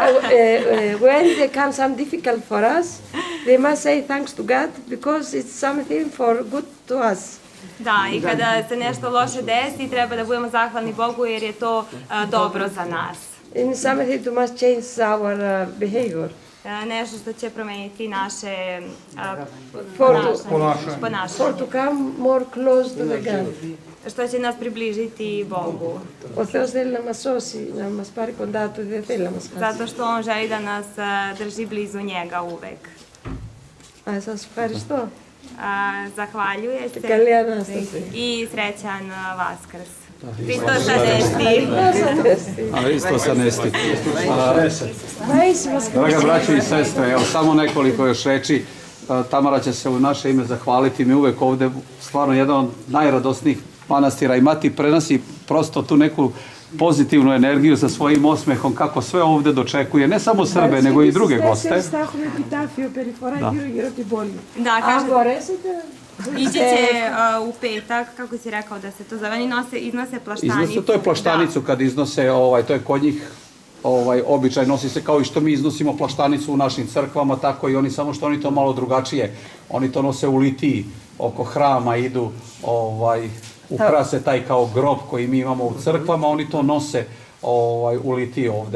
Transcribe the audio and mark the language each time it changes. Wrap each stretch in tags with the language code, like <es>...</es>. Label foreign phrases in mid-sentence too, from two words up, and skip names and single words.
<en>When they come some difficult for us, they must say thanks to God because it's something for good to us.</en> <sr>Da, i kada se nešto loše desi, treba da budemo zahvalni Bogu jer je to dobro za nas.</sr> <en>In something to must change our behavior.</en> <sr>Nešto što će promeniti naše</sr> <en>For</en> <sr>ponašanje.</sr> <en>to come more close to the God.</en> <sr>Što će nas približiti Bogu.</sr> <el>Ο Θεός θέλει να μας σώσει, να μας πάρει κοντά Του, δεν θέλει να μας χάσει.</el> <sr>Zato što On želi da nas drži blizu njega uvek.</sr> <el>Σας ευχαριστώ.</el> <sr>Zahvaljuje se</sr> <el>Καλή Ανάσταση.</el> <sr>i srećan Vaskrs.</sr> <el>Χριστός ανέστη. Χριστός ανέστη. Vaismas</el> <sr>Draga braćo i sestre, evo samo nekoliko još reči. Tamara će se u naše ime zahvaliti. Mi uvek ovde, stvarno jedan od najradosnijih manastira i mati prenosi prosto tu neku pozitivnu energiju sa svojim osmehom, kako sve ovde dočekuje, ne samo Srbe, nego i druge goste.</sr> <el>Θα έχουμε επιτάφιο περιφορά γύρω από την πόλη.</el> <sr>Da,</sr> <el>Αν</el> <sr>kaže,</sr> <el>μπορέσετε,</el> <sr>ići će u petak, kako si rekao da se to zove, oni iznose plaštanicu. Iznose, to je plaštanicu kad iznose, to je kod njih običaj, nosi se kao i što mi iznosimo plaštanicu u našim crkvama, tako i oni, samo što oni to malo drugačije. Oni to nose u litiji, oko hrama idu, ukrase taj kao grob koji mi imamo u crkvama, oni to nose u litiji ovde.</sr>